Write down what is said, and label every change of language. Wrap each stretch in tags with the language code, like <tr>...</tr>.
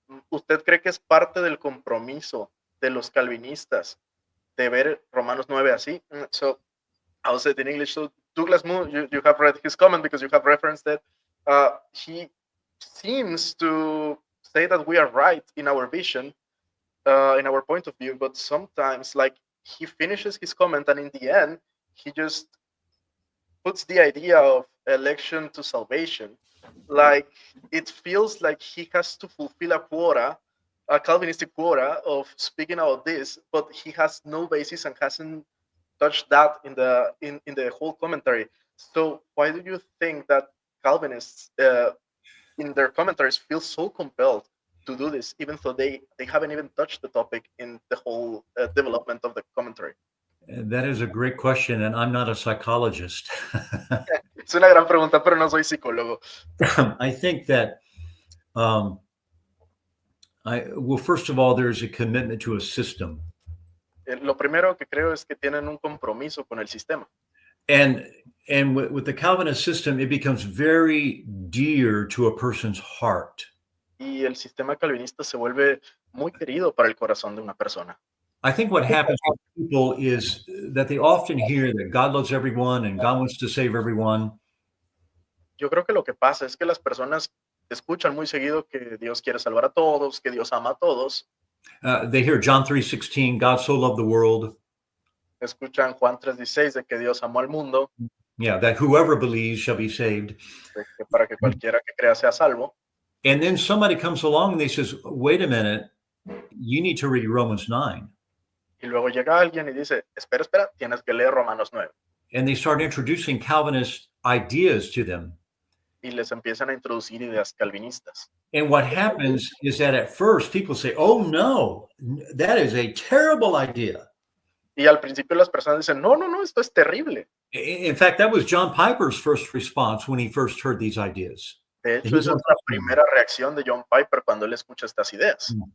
<es>¿Usted cree que es parte del compromiso de los calvinistas de ver Romanos 9 así?</es> <en>So, I'll say it in English. So, Douglas Moo, you have read his comment because you have referenced that he seems to say that we are right in our vision, in our point of view, but sometimes, like, he finishes his comment and in the end, he just puts the idea of election to salvation. Like, it feels like he has to fulfill a quota, a Calvinistic quota of speaking about this, but he has no basis and hasn't touched that in the whole commentary. So why do you think that Calvinists in their commentaries feel so compelled to do this, even though they haven't even touched the topic in the whole development of the commentary? That is a great question, and I'm not a psychologist.</en> <es>Es una gran pregunta, pero no soy psicólogo.</es> <en>I think that, well, first of all, there's a commitment to a system.</en> <es>Lo primero que creo es que tienen un compromiso con el sistema.</es> <en>And with the Calvinist system, it becomes very dear to a person's heart.</en> <es>Y el sistema calvinista se vuelve muy querido para el corazón de una persona.</es> <en>I think what happens with people is that they often hear that God loves everyone and God wants to save everyone.</en> <es>Yo creo que lo que pasa es que las personas escuchan muy seguido que Dios quiere salvar a todos, que Dios ama a todos.</es> <en>They hear John 3:16, God so loved the world.</en> <es>Escuchan Juan 3:16 de que Dios amó al mundo.</es> <en>Yeah, that whoever believes shall be saved.</en> <es>Que para que cualquiera que crea sea salvo.</es> <en>And then somebody comes along and they says, wait a minute, you need to read Romans 9.</en> <es>Y luego llega alguien y dice, espera, tienes que leer Romanos 9.</es> <en>And they start introducing Calvinist ideas to them.</en> <es>Y les empiezan a introducir ideas calvinistas.</es> <en>And what happens is that at first people say, oh no, that is a terrible idea.</en> <es>Y al principio las personas dicen, no, esto es terrible.</es> <en>In fact, that was John Piper's first response when he first heard these ideas.</en> <es>De hecho, esa es la primera reacción de John Piper cuando él escucha estas ideas.</es>